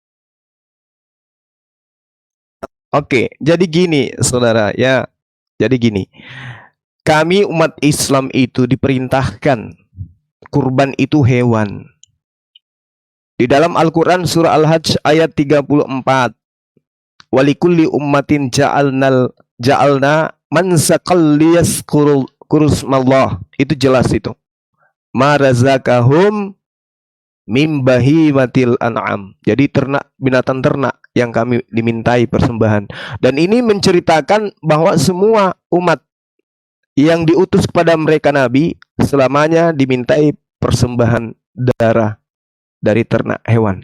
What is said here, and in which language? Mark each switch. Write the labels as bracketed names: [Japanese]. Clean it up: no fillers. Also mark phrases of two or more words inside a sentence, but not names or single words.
[Indonesian] Oke, jadi gini, saudara ya. Jadi gini, kami umat Islam itu diperintahkan kurban itu hewan. Di dalam Al-Quran surah Al-Hajj ayat 34, [Arabic] ولكل أمة جعلنا منسكا ليذكروا اسم الله. [Indonesian] Itu jelas itu. [Arabic] ما رزقهم من بهيمة الأنعام. [Indonesian] Jadi binatang ternak yang kami dimintai persembahan. Dan ini menceritakan bahwa semua umat yang diutus kepada mereka Nabi selamanya dimintai persembahan darah dari ternak hewan.